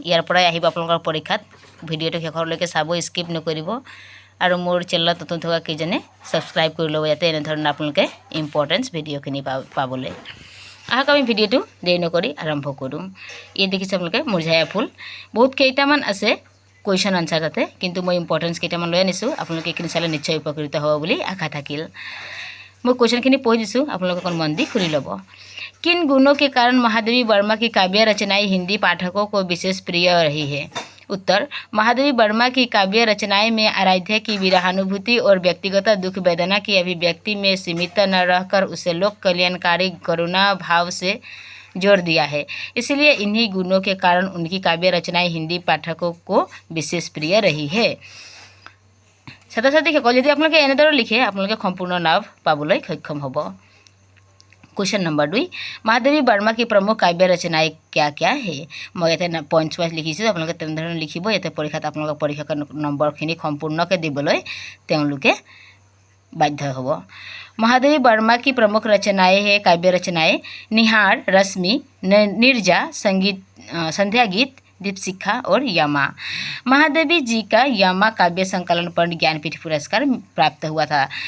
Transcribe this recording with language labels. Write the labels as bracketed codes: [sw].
[as] ইয়াৰ পৰাই আহিব আপোনালোকৰ পৰীক্ষাত। ভিডিঅ'টো শেষলৈকে চাব, স্কিপ নকৰিব আৰু মোৰ চেনেলত নতুন থকা কেইজনে ছাবস্ক্ৰাইব কৰি ল'ব, যাতে এনেধৰণৰ আপোনালোকে ইম্পৰ্টেণ্ট ভিডিঅ'খিনি পাবলৈ। আহক আমি ভিডিঅ'টো দেৰি নকৰি আৰম্ভ কৰোঁ। ইয়াত দেখিছে আপোনালোকে মুৰঝায়া ফুল, বহুত কেইটামান আছে কুৱেশ্যন আনচাৰ তাতে, কিন্তু মই ইম্পৰ্টেণ্ট কেইটামান লৈ আনিছোঁ। আপোনালোকে এইখিনি চালে নিশ্চয় উপকৃত হ'ব বুলি আশা থাকিল। মই কুৱেশ্যনখিনি পঢ়ি দিছোঁ, আপোনালোকে অকণ মন দি শুনি ল'ব। [hi] किन गुणों के कारण महादेवी वर्मा की काव्य रचनाएं हिंदी पाठकों को विशेष प्रिय रही है? उत्तर, महादेवी वर्मा की काव्य रचनाएं में आराध्य की विरहानुभूति और व्यक्तिगत दुख वेदना की अभिव्यक्ति में सीमित न रहकर उसे लोक कल्याणकारी करुणा भाव से जोड़ दिया है। इसलिए इन्हीं गुणों के कारण उनकी काव्य रचनाएं हिंदी पाठकों को विशेष प्रिय रही है। [as] ছাত্ৰ ছাত্ৰীসকল যদি আপোনালোকে এনেদৰে লিখে আপোনালোকে সম্পূৰ্ণ লাভ পাবলৈ সক্ষম হ'ব। [hi] क्वेश्चन नंबर 2, महादेवी वर्मा की प्रमुख काव्य रचनाएं क्या क्या है? मैं इतने पॉइंट्स वाइज [as] लिखिছোঁ, আপোনালোকে তেনেধৰণে লিখিব। ইয়াতে পৰীক্ষাত আপোনালোকৰ পৰীক্ষাৰ নম্বৰখিনি সম্পূৰ্ণকৈ দিবলৈ তেওঁলোকে বাধ্য হ'ব। [hi] महादेवी वर्मा की प्रमुख रचनाएं है काव्य रचनाएं निहार, रश्मि, निर्जा, संगीत, संध्या गीत, दीपशिखा और यमा। महादेवी जी का यमा काव्य संकलन पर ज्ञानपीठ पुरस्कार प्राप्त हुआ था।